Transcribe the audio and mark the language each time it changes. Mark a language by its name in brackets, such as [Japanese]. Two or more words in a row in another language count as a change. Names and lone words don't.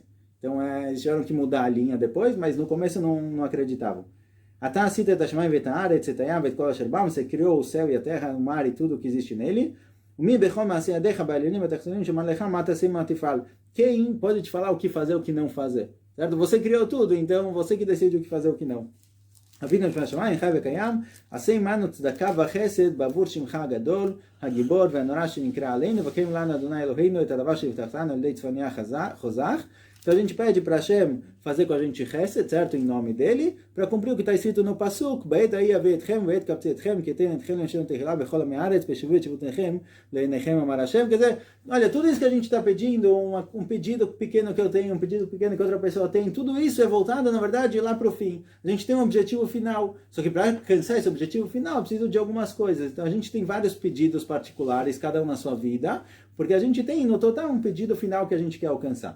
[Portuguese] Então, eles tiveram que mudar a linha depois, mas no começo não acreditavam. Você criou o céu e a terra, o mar e tudo que existe nele. Quem pode te falar o que fazer e o que não fazer? Certo? Você criou tudo, então você que decide o que fazer e o que não. [Hebrew] אבינו שבשמיים חי וקיים, עשה עמנו צדקה וחסד בעבור שמך הגדול, הגיבור והנורא שנקרא עלינו, וקיים לנו אדוני אלוהינו את הדבר שהבטחתנו על ידי צפניה חוזך. [Portuguese] Então a gente pede para Hashem fazer com a gente chesed, certo? Em nome dele, para cumprir o que está escrito no Pasuk, [Hebrew] בעת ההיא אביא אתכם ועת קבצי אתכם, כי אתן אתכם לשם תחילה בכל עמי הארץ, ושבו את שבותיכם לעיניכם אמר השם. [Portuguese] Quer dizer, olha, tudo isso que a gente está pedindo, um pedido pequeno que eu tenho, um pedido pequeno que outra pessoa tem, tudo isso é voltado, na verdade, lá para o fim. A gente tem um objetivo final, só que para alcançar esse objetivo final, precisa de algumas coisas. Então a gente tem vários pedidos particulares, cada um na sua vida, porque a gente tem, no total, um pedido final que a gente quer alcançar.